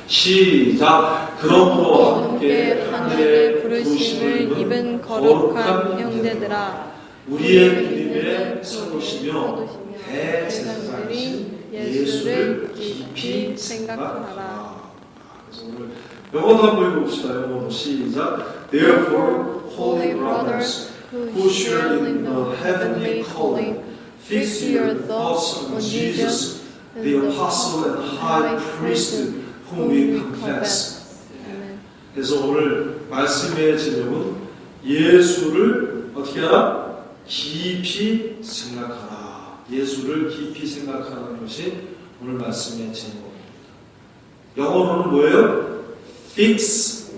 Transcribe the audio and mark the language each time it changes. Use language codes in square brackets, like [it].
[ko] 시작. 그러므로 함께 하늘의 부르심을 입은 거룩한 형제들아 우리의 믿음에 서보시며 대제사장이신 예수를 깊이 생각하라. 그래서 오늘 영어도 한번 읽어봅시다. 영어로 시작. [en] Therefore, holy brothers who share in the heavenly calling, fix your thoughts on Jesus, the apostle and high priest whom we confess. [ko] 그래서 오늘 말씀의 제목은 예수를 어떻게 하라? 깊이 생각하라. 예수를 깊이 생각하는 것이 오늘 말씀의 제목입니다. 영어로는 뭐예요? fix.